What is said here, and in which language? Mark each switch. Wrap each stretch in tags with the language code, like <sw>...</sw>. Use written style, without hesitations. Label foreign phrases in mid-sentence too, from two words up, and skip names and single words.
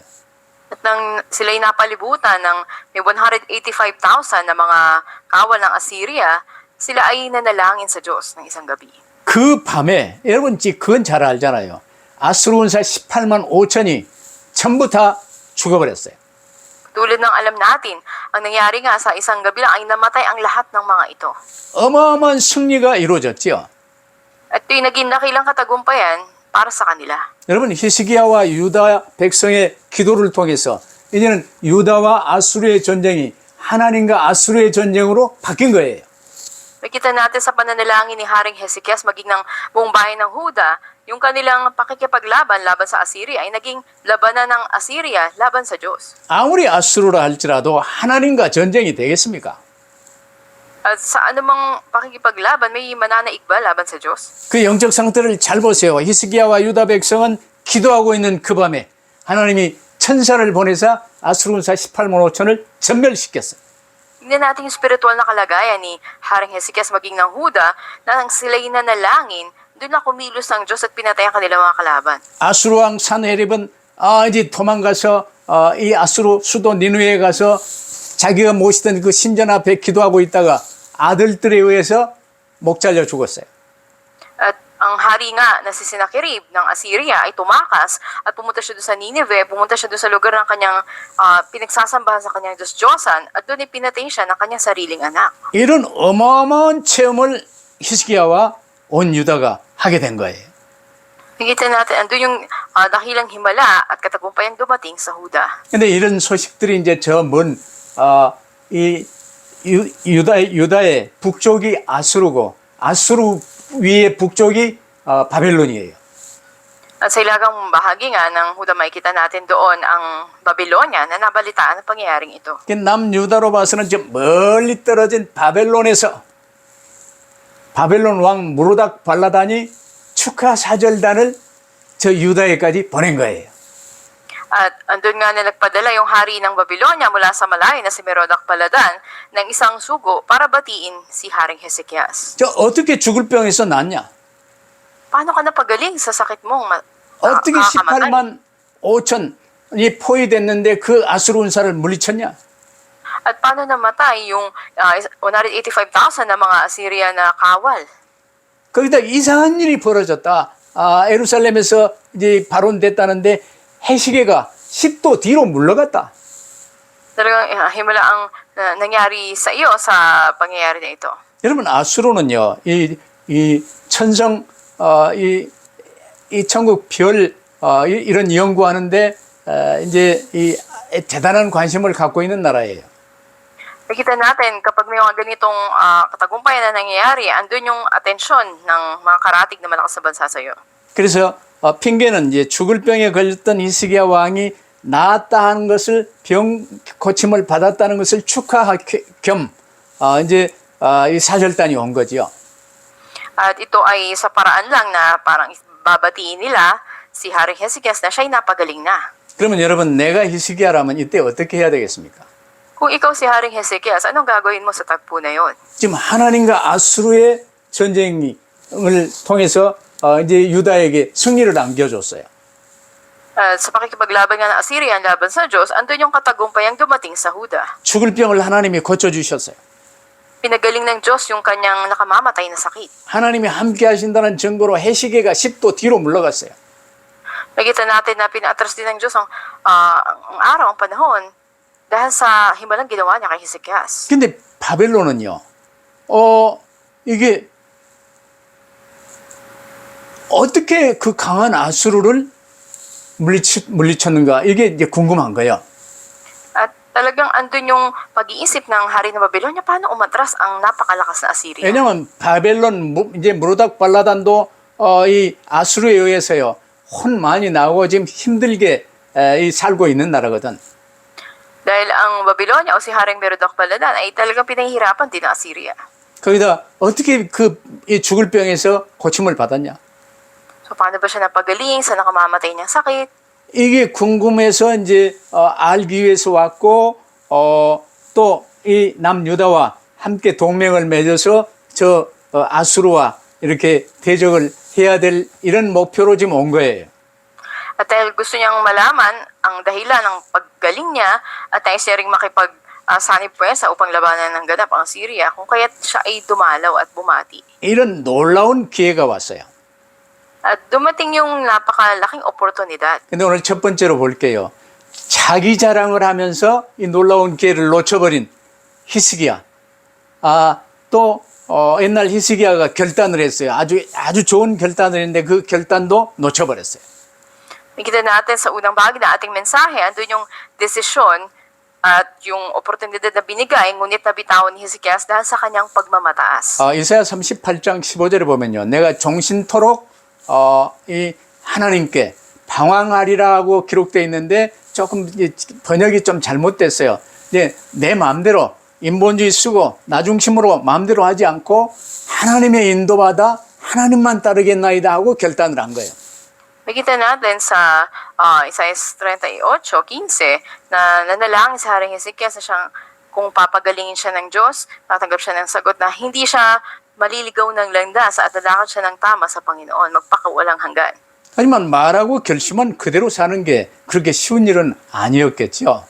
<tl>At nang sila'y napalibutan ng may 185,000 na mga kawal ng Assyria, sila ay nanalangin sa Diyos ng isang gabi.</tl> <ko>그 밤에 여러분 그건 잘 알잖아요. 아수르 군사 18만 5천이 전부 다 죽어버렸어요.</ko> <tl>Tulad ng alam natin, ang nangyari nga sa isang gabi lang ay namatay ang lahat ng mga ito.</tl> <ko>어마어마한 승리가 이루어졌죠.</ko> <tl>At ito'y naging dakilang katagumpayan para sa kanila.</tl> <ko>여러분 히스기야와 유다 백성의 기도를 통해서 이제는 유다와 아수르의 전쟁이 하나님과 아수르의 전쟁으로 바뀐 거예요.</ko> <tl>Nakita natin sa pananalangin ni Haring Hezekias maging ng buong bayan ng Huda, yung kanilang pakikipaglaban laban sa Assyria ay naging labanan ng Assyria laban sa Diyos.</tl> <ko>아무리 아수르라 할지라도 하나님과 전쟁이 되겠습니까?</ko> <tl>At sa anumang pakikipaglaban, may mananaig ba laban sa Diyos?</tl> <ko>그 영적 상태를 잘 보세요. 히스기야와 유다 백성은 기도하고 있는 그 밤에 하나님이 천사를 보내사 아수르 군사 18만 5천을 전멸시켰어요.</ko> <tl>Tingnan natin yung spiritual na kalagayan ni Haring Hezekias maging ng Huda na nang sila'y nanalangin, doon na kumilos ng Diyos at pinatay ang kanilang mga kalaban.</tl> <ko>아수르 왕 산헤립은 이제 도망가서 이 아수르 수도 니누에 가서 자기가 모시던 그 신전 앞에 기도하고 있다가 아들들에 의해서 목 잘려 죽었어요.</ko> <tl>At ang hari nga na si Sennacherib ng Assyria ay tumakas at pumunta siya doon sa Nineveh, pumunta siya doon sa lugar ng kanyang pinagsasambahan sa kanyang Diyos-Diyosan at doon ipinatay siya ng kanyang sariling anak.</tl> <ko>이런 어마어마한 체험을 히스기야와 온 유다가 하게 된 거예요.</ko> <tl>Nakita natin, andun yung dakilang himala at katagumpayang dumating sa Huda.</tl> <ko>근데 이런 소식들이 이제 저 먼 이 유다의 북쪽이 아수르고 아수르 위의 북쪽이 바벨론이에요.</ko> <tl>At sa ilagang bahagi nga ng Huda makikita natin doon ang Babylonia na nabalitaan ang pangyayaring ito.</tl> <ko>남유다로 봐서는 좀 멀리 떨어진 바벨론 왕 무로닥 발라단이 축하 사절단을 저 유다에까지 보낸 거예요.</ko> <tl>At andun nga na nagpadala yung hari ng Babylonia mula sa malayo na si Merodach Baladan ng isang sugo para batiin si Haring Hezekias.</tl> <ko>저 어떻게 죽을 병에서 낫냐?</ko> <tl>Paano ka napagaling sa sakit mong</tl> <ko>어떻게</ko> <tl>nakakamatay?</tl> <ko>18만 5천이 포위됐는데 그 아수르 군사를 물리쳤냐?</ko> <tl>At paano namatay yung 185,000 na mga Assyria na kawal?</tl> <ko>거기다 이상한 일이 벌어졌다. 예루살렘에서 이제 발언됐다는데 해시계가 10도 뒤로 물러갔다.</ko> <tl>Talagang himala ang nangyari sa iyo sa pangyayari na ito.</tl> <ko>여러분 아수르는요, 이 천성, 이 천국 별 이런 연구하는데 이제 이 대단한 관심을 갖고 있는 나라예요.</ko> <tl>Nakita natin kapag may mga ganitong katagumpayan na nangyayari, andun yung atensyon ng mga karatig na malakas na bansa sa iyo.</tl> <ko>그래서 핑계는 이제 죽을 병에 걸렸던 히스기야 왕이 나았다 하는 것을 병 고침을 받았다는 것을 축하할 겸 이제 이 사절단이 온 거지요.</ko> <tl>At ito ay sa paraan lang na parang babatiin nila si Haring Hezekias na siya'y napagaling na.</tl> <ko>그러면 여러분 내가 히스기야라면 이때 어떻게 해야 되겠습니까?</ko> <tl>Kung ikaw si Haring Hezekias, anong gagawin mo sa tagpo na yon?</tl> <ko>지금 하나님과 아수르의 전쟁을 통해서 이제 유다에게 승리를 안겨줬어요.</ko> <tl>Sa pakikipaglaban nga ng Assyria laban sa Diyos, andun yung katagumpayang dumating sa Huda.</tl> <ko>죽을 병을 하나님이 고쳐주셨어요.</ko> <tl>Pinagaling ng Diyos yung kanyang nakamamatay na sakit.</tl> <ko>하나님이 함께 하신다는 증거로 해시계가 10도 뒤로 물러갔어요.</ko> <tl>Nakita natin na pinaatras din ng Diyos ang araw, ang panahon, dahil sa himalang ginawa niya kay Hezekias.</tl> <ko>근데 바벨론은요, 이게 어떻게 그 강한 아수르를 물리쳤는가? 이게 이제 궁금한 거예요.</ko> <tl>At talagang andun yung pag-iisip ng hari ng Babylonia, paano umatras ang napakalakas na Assyria?</tl> <ko>왜냐면 바벨론 이제 무로닥 발라단도 이 아수르에 의해서요 혼 많이 나오고 지금 힘들게 살고 있는 나라거든.</ko> <tl>Dahil ang Babylonia o si Haring Merodach Baladan ay talagang pinahihirapan din ng Assyria.</tl> <ko>거기다 어떻게 이 죽을 병에서 고침을 받았냐?</ko> <tl>So paano ba siya napagaling sa nakamamatay niyang sakit?</tl> <ko>이게 궁금해서 이제 알기 위해서 왔고 또 이 남유다와 함께 동맹을 맺어서 저 아수르와 이렇게 대적을 해야 될 이런 목표로 지금 온 거예요.</ko> <tl>At dahil gusto niyang malaman ang dahilan ng paggaling niya at nais siya ring makipag-sanib puwersa upang labanan ng ganap ang Syria kung kaya't siya ay dumalaw at bumati.</tl> <ko>이런 놀라운 기회가 왔어요.</ko> <tl>At dumating yung napakalaking oportunidad.</tl> <ko>근데 오늘 첫 번째로 볼게요. 자기 자랑을 하면서 이 놀라운 기회를 놓쳐버린 히스기야. 또 옛날 히스기야가 결단을 했어요. 아주 좋은 결단을 했는데 그 결단도 놓쳐버렸어요.</ko> <tl>Nakita natin sa unang bahagi na ating mensahe, andun yung desisyon at yung oportunidad na binigay, ngunit nabitawan ni Hezekias dahil sa kanyang pagmamataas.</tl> <ko>이사야 38장 15절에 보면요. 내가 종신토록 이 하나님께 방황하리라고 기록되어 있는데 조금 번역이 좀 잘못됐어요. 이제 내 마음대로 인본주의 쓰고 나 중심으로 마음대로 하지 않고 하나님의 인도받아 하나님만 따르겠나이다 하고 결단을 한 거예요.</ko> <tl>Nakita natin sa Isaiah 38:15 na nanalangin sa Haring Hezekias na siyang kung papagalingin siya ng Diyos, tatanggap siya ng sagot na hindi siya maliligaw ng landas at lalakad siya ng tama sa Panginoon, magpakawalang hanggan.</tl> <ko>하지만 말하고 결심은 그대로 사는 게 그렇게 쉬운 일은 아니었겠죠.</ko>